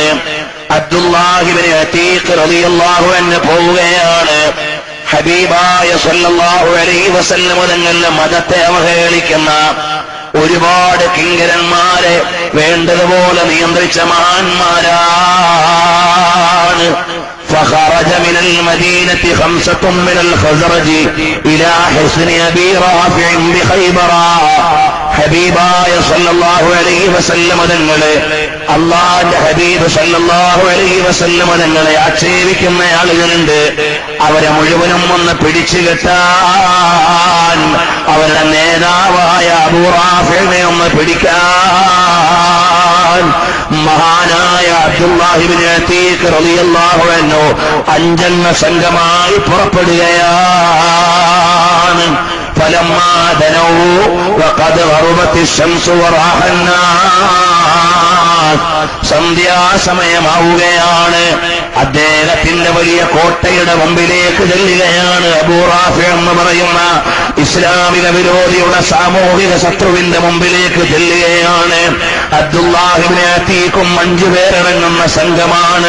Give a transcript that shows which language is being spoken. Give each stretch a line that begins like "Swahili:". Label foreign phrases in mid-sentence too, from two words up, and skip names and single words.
Malayalam: അബ്ദുല്ലാഹിബ്നു അതീഖ്
Arabic: رضي الله عنه
Malayalam: പോവുകയാണ്. ഹബീബായ
Arabic: صلى الله عليه وسلم
Malayalam: തങ്ങളുടെ മതത്തെ അവഹേളിക്കുന്ന ഒരുപാട് കിങ്കരന്മാരെ വേണ്ടതുപോലെ നിയന്ത്രിച്ച മഹാന്മാരാണ്.
Arabic: فخرج من المدينة 5 من الخزرج إلى حصن أبي رافع بخيبر.
Malayalam: ഹബീബായ
Arabic: صلى الله عليه وسلم
Malayalam: തങ്ങളെ, അല്ലാഹുവിന്റെ ഹബീബ്
Arabic: صلى الله عليه وسلم
Malayalam: തങ്ങളെ ആക്ഷേപിക്കുന്ന ആളുകളുണ്ട്. അവരെ മുഴുവനും ഒന്ന് പിടിച്ചു കെട്ടാൻ, അവരുടെ നേതാവായ അബൂ റാഫിനെ ഒന്ന് പിടിക്കാൻ മഹാനായ അബ്ദുല്ലാഹിബ്നു അതീഖ്
Arabic: رضي الله عنه
Malayalam: 5 അംഗ സംഘമായി പുറപ്പെടുകയാണ്.
Arabic: فلما دنوا وقد غربت الشمس وراح الناس.
Malayalam: സന്ധ്യാസമയമാവുകയാണ്. അദ്ദേഹത്തിന്റെ വലിയ കോട്ടയുടെ മുമ്പിലേക്ക് ചെല്ലുകയാണ്. അബൂ റാഫി എന്ന് പറയുന്ന ഇസ്ലാമിക വിരോധിയുടെ സാമൂഹിക ശത്രുവിന്റെ മുമ്പിലേക്ക് ചെല്ലുകയാണ്. അബ്ദുല്ലാഹ് ഇബ്നു അതീഖും 5 പേരടങ്ങുന്ന സംഘമാണ്.